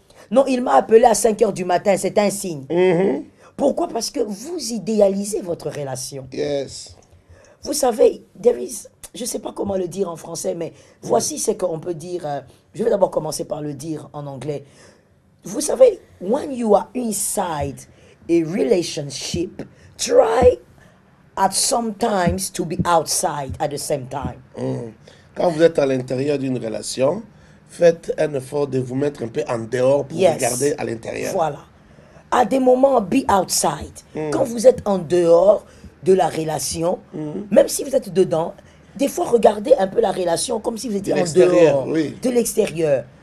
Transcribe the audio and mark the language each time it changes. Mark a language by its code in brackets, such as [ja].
[fr] Non, il m'a appelé à 5 heures du matin, c'est un signe. Pourquoi? Parce que vous idéalisez votre relation. [en] Yes. [fr] Vous savez, je ne sais pas comment le dire en français, mais voici ce qu'on peut dire. Je vais d'abord commencer par le dire en anglais. Vous savez, [en] when you are inside a relationship, try at sometimes to be outside at the same time. [fr] Quand vous êtes à l'intérieur d'une relation, faites un effort de vous mettre un peu en dehors pour regarder à l'intérieur. Voilà. À des moments, [en] be outside. [fr] Quand vous êtes en dehors de la relation, même si vous êtes dedans, des fois, regardez un peu la relation comme si vous étiez en dehors, de l'extérieur.